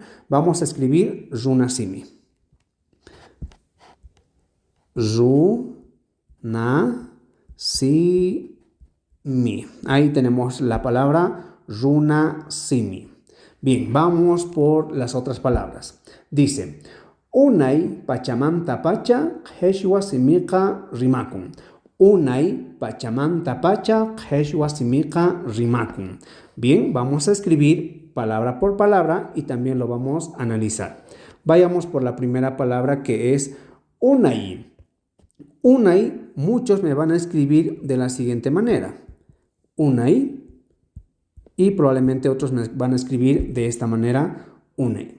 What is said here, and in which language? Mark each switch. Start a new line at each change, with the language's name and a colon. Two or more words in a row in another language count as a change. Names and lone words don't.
Spanish: Vamos a escribir runasimi. Runasimi. Ahí tenemos la palabra Runasimi. Bien, vamos por las otras palabras. Dice,
Quechua: Unay pachamanta pacha jeshua simika rimakun. Unay pachamanta pacha jeshua simika rimakun.
Spanish: Bien, vamos a escribir palabra por palabra y también lo vamos a analizar. Vayamos por la primera palabra, que es Unay. Unay, muchos me van a escribir de la siguiente manera. Unay. Y probablemente otros me van a escribir de esta manera, une.